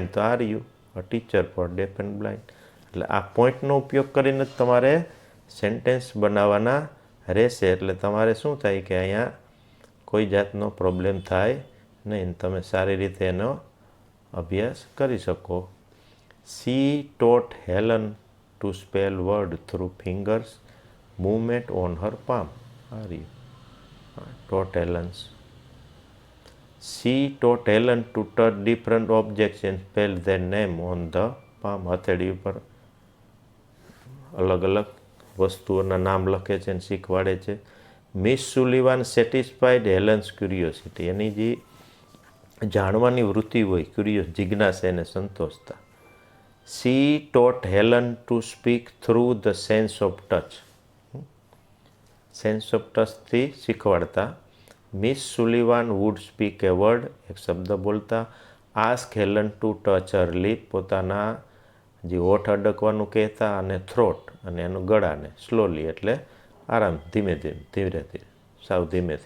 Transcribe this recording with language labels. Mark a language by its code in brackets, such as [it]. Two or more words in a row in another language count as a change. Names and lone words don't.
[gu] તો [en] are you a teacher for deaf and blind. [gu] એટલે આ પોઈન્ટનો ઉપયોગ કરીને જ તમારે સેન્ટેન્સ બનાવવાના રહેશે. એટલે તમારે શું થાય કે અહીંયા કોઈ જાતનો પ્રોબ્લેમ થાય નહીં, તમે સારી રીતે એનો અભ્યાસ કરી શકો [en] She taught Helen to spell word through fingers movement on her palm. Are you? Taught Helen. She taught Helen to touch different objects and spell their name on the palm. [gu] હથેળી ઉપર અલગ અલગ વસ્તુઓના નામ લખે છે અને શીખવાડે છે. [en] Miss Sullivan satisfied Helen's curiosity. [gu] એની જે જાણવાની વૃત્તિ હોય, ક્યુરિયસ, જિજ્ઞાસા, એને સંતોષતા. [en] She taught Helen to speak through the sense of touch. sense of touchથી [gu] શીખવાડતા. [en] Miss Sullivan would speak a word, [gu] એક શબ્દ બોલતા. [en] ask Helen to touch her lip, [gu] પોતાના જે હોઠ અડકવાનું કહેતા, અને થ્રોટ, અને એનું ગળાને, સ્લોલી એટલે આરામ, ધીમે ધીરે, સાવ ધીમેથી.